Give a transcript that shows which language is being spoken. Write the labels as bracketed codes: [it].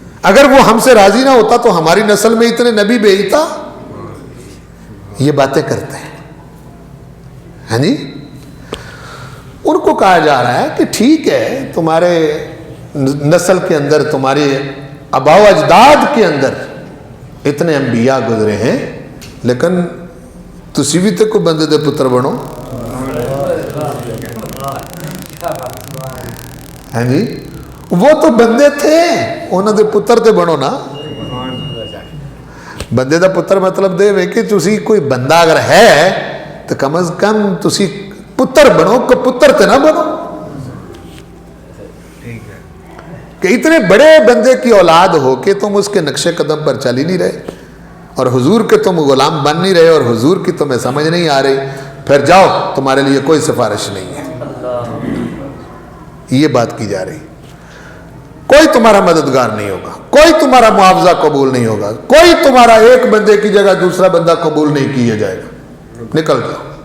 [ur] اگر وہ ہم سے راضی نہ ہوتا تو ہماری نسل میں اتنے نبی بھیجتا۔ یہ باتیں کرتے ہیں، ہاں جی۔ ان کو کہا جا رہا ہے کہ ٹھیک ہے، تمہارے نسل کے اندر، تمہارے آباء و اجداد کے اندر اتنے انبیاء گزرے ہیں، لیکن [pa] تسی بھی تے کو بندے دے پتر بنو۔ ہیں جی، [ur] وہ تو بندے تھے، [pa] انہوں دے پتر تے بنو نا. بندے دا پتر مطلب دے وے کہ تسی کوئی بندہ اگر ہے تو کم از کم تسی پتر بنو، پتر تے نہ بنو. [ur] کہ اتنے بڑے بندے کی اولاد ہو کے تم اس کے نقش قدم پر چل ہی نہیں رہے، اور حضور کے تم غلام بن نہیں رہے، اور حضور کی تمہیں سمجھ نہیں آ رہی، پھر جاؤ تمہارے لیے کوئی سفارش نہیں ہے. یہ بات کی جا رہی. کوئی تمہارا مددگار نہیں ہوگا، کوئی تمہارا معاوضہ قبول نہیں ہوگا، کوئی تمہارا ایک بندے کی جگہ دوسرا بندہ قبول نہیں کیا جائے گا، نکل جاؤ.